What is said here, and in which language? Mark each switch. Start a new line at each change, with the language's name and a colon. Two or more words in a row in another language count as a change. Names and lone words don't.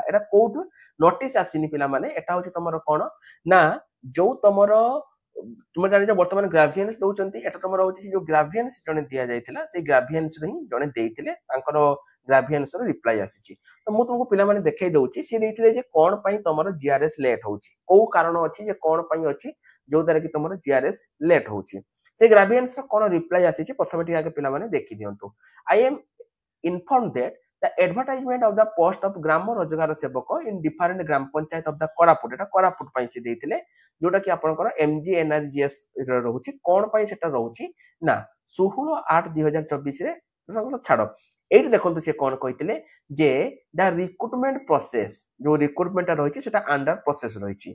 Odia: ଏଟା କୋଉଠୁ ନୋଟିସ ଆସିନି ପିଲାମାନେ, ଏଟା ହଉଛି ତମର କଣ ନା ଯୋଉ ତମର ତୁମେ ଜାଣିଛ ବର୍ତ୍ତମାନ ଗ୍ରାଭିଏନ୍ସ ଦଉଛନ୍ତି, ଏଟା ତମର ହଉଛି ଯୋଉ ଗ୍ରାଭିଏନ୍ସ ଜଣେ ଦିଆଯାଇଥିଲା ସେଇ ଗ୍ରାଭିଏନ୍ସ ହିଁ ଜଣେ ଦେଇଥିଲେ, ତାଙ୍କର ଗ୍ରାଭିଏନ୍ସ ର ରିପ୍ଲାଇ ଆସିଛି। ତ ମୁଁ ତୁମକୁ ପିଲାମାନେ ଦେଖେଇ ଦଉଛି, ସିଏ ଦେଇଥିଲେ ଯେ କଣ ପାଇଁ ତମର ଜିଆରଏସ୍ ଲେଟ୍ ହଉଛି, କୋଉ କାରଣ ଅଛି ଯେ କଣ ପାଇଁ ଅଛି ଯୋଉ ଦ୍ୱାରା କି ତମର ଜିଆରଏସ୍ ଲେଟ୍ ହଉଛି। ସେ ଗ୍ରାଭିଏନ୍ସ ର କଣ ରିପ୍ଲାଇ ଆସିଛି ପ୍ରଥମେ ଟିକେ ଆଗେ ପିଲାମାନେ ଦେଖି ଦିଅନ୍ତୁ।
English: I am inform that the advertisement of the post of
Odia: ଗ୍ରାମ ରୋଜଗାର ସେବକ
English: in different
Odia: ଗ୍ରାମ ପଞ୍ଚାୟତ
English: of the କୋରାପୁଟ,
Odia: ଏଟା କୋରାପୁଟ ପାଇଁ ସେ ଦେଇଥିଲେ, ଯୋଉଟା କି ଆପଣଙ୍କର MGNRGS ରହୁଛି। କଣ ପାଇଁ ସେଟା ରହୁଛି ନା 16/8/2024 ରେ ଛାଡ। ଏଇଠି ଦେଖନ୍ତୁ ସେ କଣ କହିଥିଲେ ଯେ
English: the recruitment process,
Odia: ଯୋଉ ରିକ୍ରୁଟମେଣ୍ଟ ରହିଛି ସେଟା
English: under process
Odia: ରହିଛି।